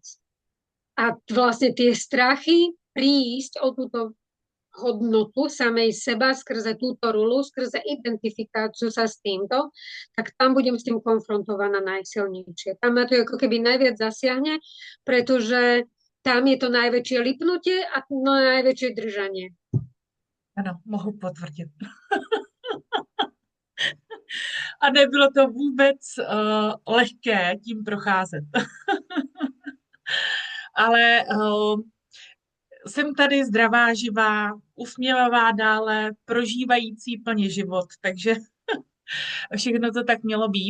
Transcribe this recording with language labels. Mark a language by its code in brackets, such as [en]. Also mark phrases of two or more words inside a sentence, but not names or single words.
[sk] A vlastne tie strachy prísť o túto hodnotu samej seba skrze túto rulu, skrze identifikáciu sa s týmto, tak tam budem s tým konfrontovaná najsilnejšie. Tam ma to ako keby najviac zasiahne, pretože tam je to najväčšie lipnutie a najväčšie držanie. [cs] Ano, mohu potvrdit. A nebylo to vůbec lehké tím procházet. Ale jsem tady zdravá, živá, usměvavá dále, prožívající plně život, takže všechno to tak mělo být.